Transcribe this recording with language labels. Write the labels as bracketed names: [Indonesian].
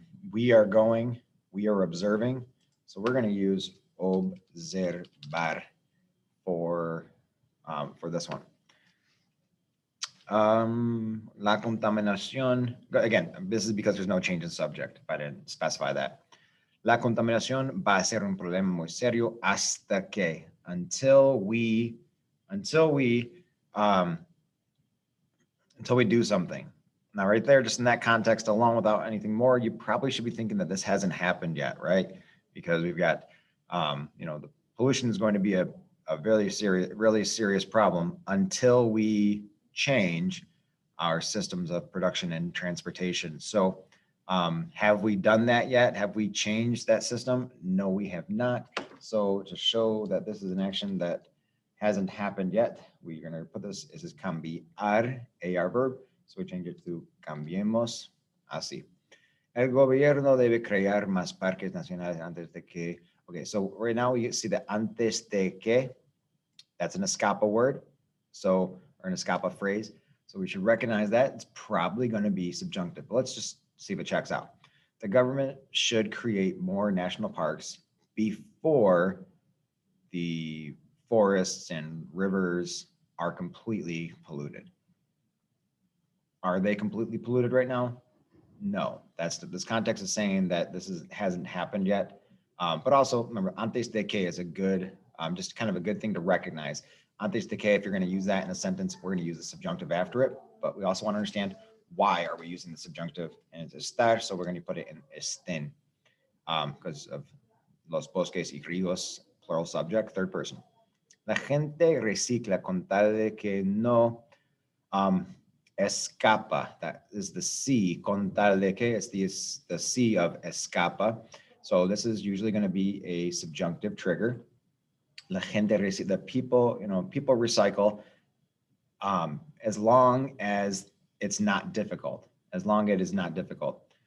[English] We are going, we are observing. So we're going to use observar for this one. La contaminación, again, this is because there's no change in subject, if I didn't specify that. [Spanish] La contaminación va a ser un problema muy serio hasta que, [English] until we until we do something. Now, right there, just in that context alone, without anything more, you probably should be thinking that this hasn't happened yet, right? Because we've got, the pollution is going to be a really serious problem until we change our systems of production and transportation. So have we done that yet? Have we changed that system? No, we have not. So to show that this is an action that hasn't happened yet, we're going to put this as cambiar, AR verb. So we change it to cambiemos así. [Spanish] El gobierno debe crear más parques nacionales antes de que. [English] Okay, so right now we see the antes de que. That's an escapa word. So, or an escapa phrase. So we should recognize that. It's probably going to be subjunctive. But let's just see if it checks out. The government should create more national parks before the forests and rivers are completely polluted. Are they completely polluted right now? No, this context is saying that hasn't happened yet. But also remember, antes de que is a good, just kind of a good thing to recognize. Antes de que, if you're going to use that in a sentence, we're going to use the subjunctive after it. But we also want to understand why are we using the subjunctive, and it's estar, so we're going to put it in estén because of [Spanish] los bosques y ríos, [English] plural subject, third person. [Spanish] La gente recicla con tal de que no escapa. [English] That is the C, con tal de que is the C of escapa. So this is usually going to be a subjunctive trigger. [Spanish] La gente recicla, [English] the people, people recycle as long as it's not difficult, as long as it is not difficult.